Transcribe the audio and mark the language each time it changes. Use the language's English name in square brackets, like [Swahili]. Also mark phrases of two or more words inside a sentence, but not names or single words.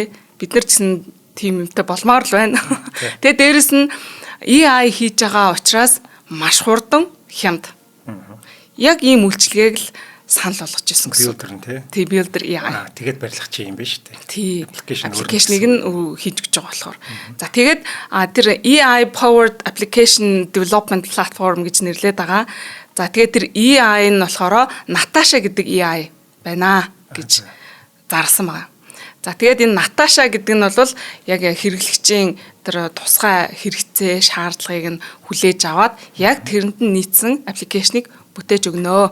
[Mongolian] Бид нар чинь тийм юмтай болмоор л байна. Тэгээ дээрэс нь AI хийж байгаа учраас маш хурдан хямд. Яг ийм үйлчлэгийг л санал болгож ирсэн гэсэн. Builder нь тий. Тий Builder AI. Тэгээд барилгач юм байна шүү дээ. Тий. Аппликейшнийг нь хийж өгч байгаа болохоор. За тэгээд тэр [English] AI powered application development platform [Mongolian] гэж нэрлэдэг байгаа. За тэгээд тэр AI нь болохоор Natasha гэдэг AI байна гэж зарсан байгаа. За тэгээд энэ Natasha гэдэг нь бол яг хэрэглэгчийн тэр тусгай хэрэгцээ, шаардлагыг нь хүлээж аваад яг тэрэнд нь нийцсэн аппликейшнийг бүтээж өгнө.